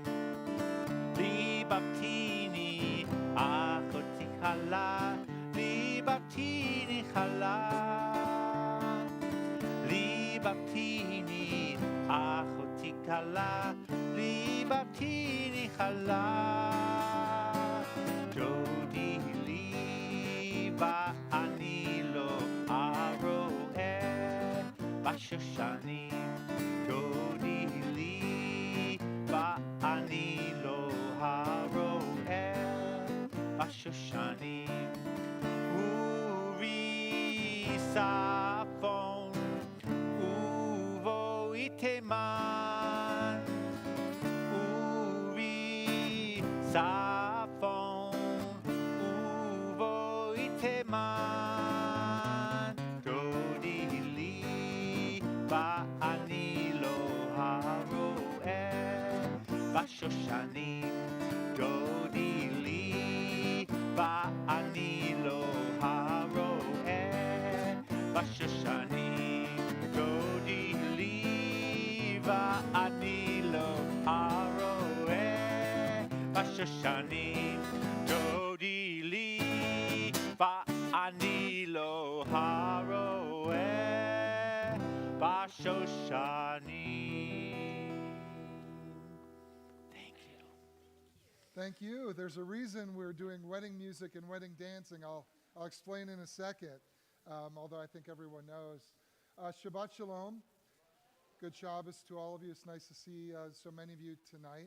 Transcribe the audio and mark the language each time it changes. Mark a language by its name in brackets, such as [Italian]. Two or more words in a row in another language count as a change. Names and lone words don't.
[Hebrew] לבבתיני אחותי כלה, לבבתיני כלה, לבבתיני אחותי כלה, לבבתיני כלה. ואני לו הרועה בשושנים. דודי לי ואני לו הרועה בשושנים. עורי צפון ובואי תימן. עורי צפון מן. דודי לי ואני לו הרועה בשושנים. דודי לי ואני לו הרועה בשושנים. דודי לי ואני לו הרועה בשושנים. דודי לי ואני לו הרועה בשושנים. [English] Thank you. Thank you. There's a reason we're doing wedding music and wedding dancing. I'll explain in a second, although I think everyone knows. [Hebrew] שבת שלום. [English] Good Shabbos to all of you. It's nice to see so many of you tonight.